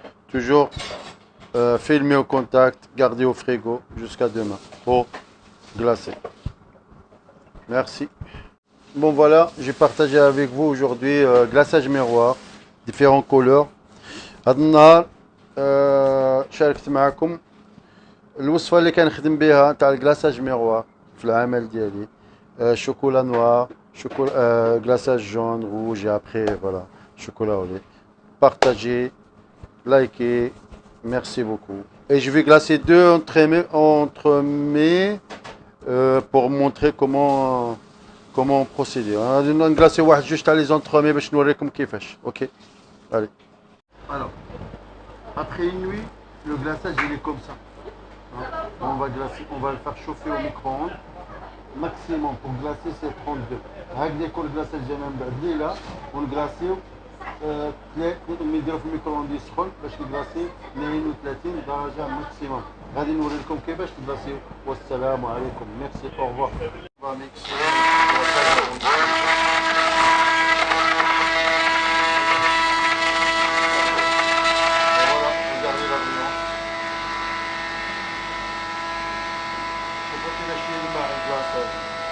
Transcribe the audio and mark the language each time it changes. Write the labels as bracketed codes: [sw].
[fr] Toujours filmer au contact, garder au frigo jusqu'à demain pour glacer. Merci. Bon voilà, j'ai partagé avec vous aujourd'hui glaçage miroir, différentes couleurs. [ar] هذا النهار شاركت معكم الوصفه اللي كنخدم بها تاع الكلاصاج ميغوار في العمل ديالي. شوكولا نوار، شوكولا كلاصاج جون روج ابري فوالا شوكولا [fr] au lait. Partagez, likez, merci beaucoup. Et je vais glacer deux entremets pour montrer comment procéder. [ar] غادي نغلاسي واحد جوج تاع لي زونترومي باش نوريكم كيفاش. اوكي allez. [fr] Alors, après une nuit, le glaçage il est comme ça. On va le faire chauffer au micro-ondes. Maximum pour glacer c'est 32. Avec des cols glaçage même là, on le glace [ar] ملي نديرو في الميكرووند يسخن باش نكلاصي 32 درجه ماكسيموم. غادي نوري لكم كيفاش تكلاصيو. والسلام عليكم. ميرسي اوفوار. [fr] Faut pas qu'il lâche les mains,